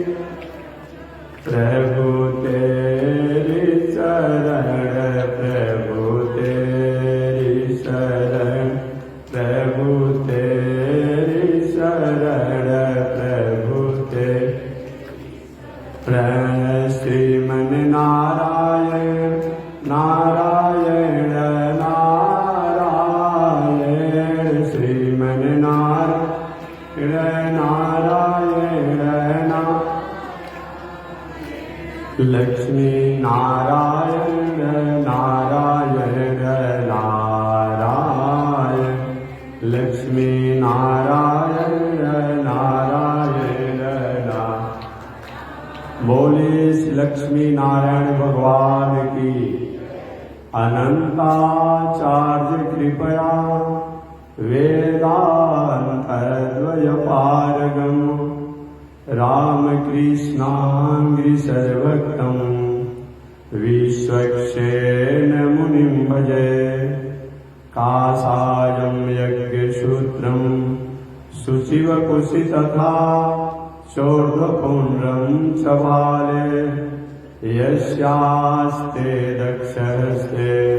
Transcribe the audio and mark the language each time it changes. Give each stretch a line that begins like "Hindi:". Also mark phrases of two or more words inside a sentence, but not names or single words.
Hindi: प्रभु तेरी शरण प्रभु तेरी शरण प्रभु तेरी शरण प्रभु तेरी श्रीमन नारायण नारायण नारायण श्रीमन नारायण नारायण लक्ष्मी नारायण नारायण नारायण लक्ष्मी नारायण नारायण बोले श्री लक्ष्मी नारायण भगवान की।
Sanskrit: अनंताचार्य कृपया वेदांतद्वय पारगम रामकृष्णांग्रि सर्वक्तम विश्वक्षेण मुनिं भजे कासायं यज्ञसूत्रं शुचिवकुशि तथा शोर्ध्वपुण्ड्रं च बाले यस्यास्ते दक्षहस्ते